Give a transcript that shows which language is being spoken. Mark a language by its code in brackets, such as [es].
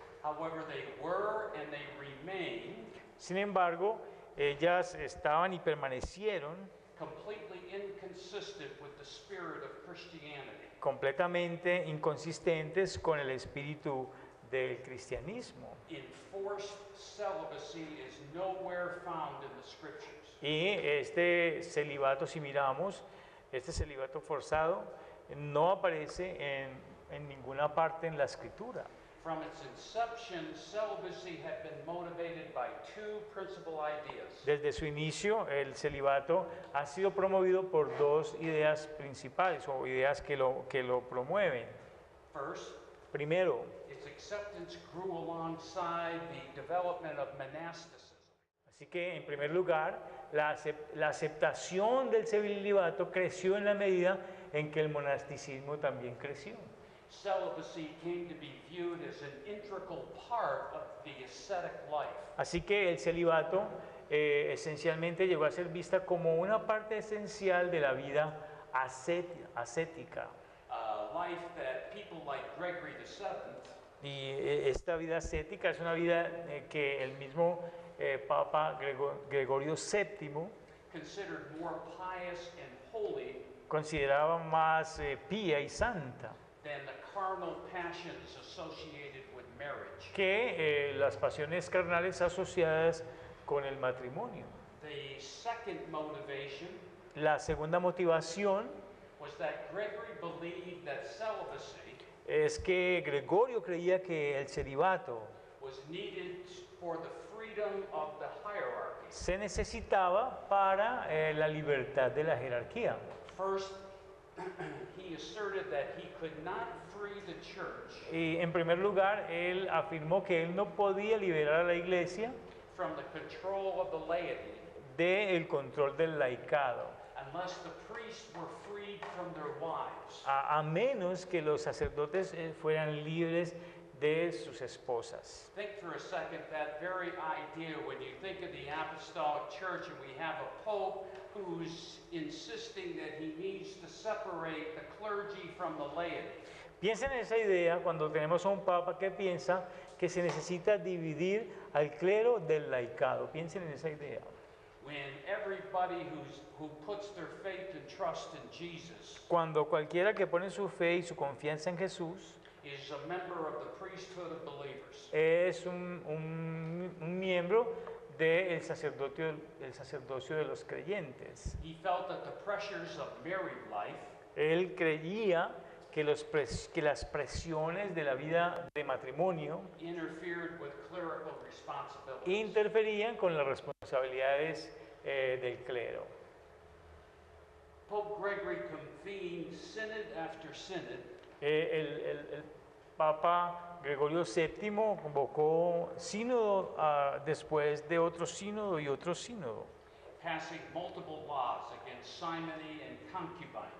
[en] However, they were and they remain [es] Sin embargo, ellas estaban y permanecieron [en] completely inconsistent with the spirit of Christianity. [es] completamente inconsistentes con el espíritu del cristianismo. [en] Enforced celibacy is nowhere found in the scriptures. [es] Y este celibato, si miramos, este celibato forzado no aparece en ninguna parte en la escritura. [en] From its inception, celibacy had been motivated by two principal ideas. [es] Desde su inicio, el celibato ha sido promovido por dos ideas principales o ideas que lo promueven. [en] First, [es] Primero, [en] its acceptance grew alongside the development of monasticism. [es] así que en primer lugar, la aceptación del celibato creció en la medida en que el monasticismo también creció. [en] Celibacy came to be viewed as an integral part of the ascetic life. [es] Así que el celibato esencialmente llegó a ser vista como una parte esencial de la vida ascética. [en] Life that people like Gregory VII [es] Y esta vida ascética es una vida que el mismo Papa Gregorio VII [en] considered more pious and holy [es] consideraba más pía y santa [en] than the carnal passions associated with marriage. [es] que las pasiones carnales asociadas con el matrimonio. [en] The second motivation [es] La segunda motivación [en] was that Gregory believed that celibacy [es] es que Gregorio creía que el celibato [en] was needed for the freedom of the hierarchy. [es] se necesitaba para la libertad de la jerarquía. [en] First, he asserted that he could not free the church [es] Y en primer lugar, él afirmó que él no podía liberar a la iglesia [en] from the control of the laity [es] del control del laicado, [en] unless the priests were freed from their wives. [es] a menos que los sacerdotes fueran libres de sus esposas. [en] Think for a second that very idea when you think of the apostolic church and we have a pope who's insisting that he needs to separate the clergy from the laity. [es] Piensen en esa idea cuando tenemos a un papa que piensa que se necesita dividir al clero del laicado. Piensen en esa idea. [en] When everybody who puts their faith and trust in Jesus [es] Cuando cualquiera que pone su fe y su confianza en Jesús [en] is a member of the priesthood of believers. [es] es un miembro del sacerdocio de los creyentes. [en] He felt that the pressures of married life [es] Él creía que las presiones de la vida de matrimonio [en] interfered with clerical responsibilities. [es] interferían con las responsabilidades del clero. [en] Pope Gregory convened synod after synod [es] El Papa Gregorio VII convocó sínodo después de otro sínodo y otro sínodo, [en] passing multiple laws against simony and concubine.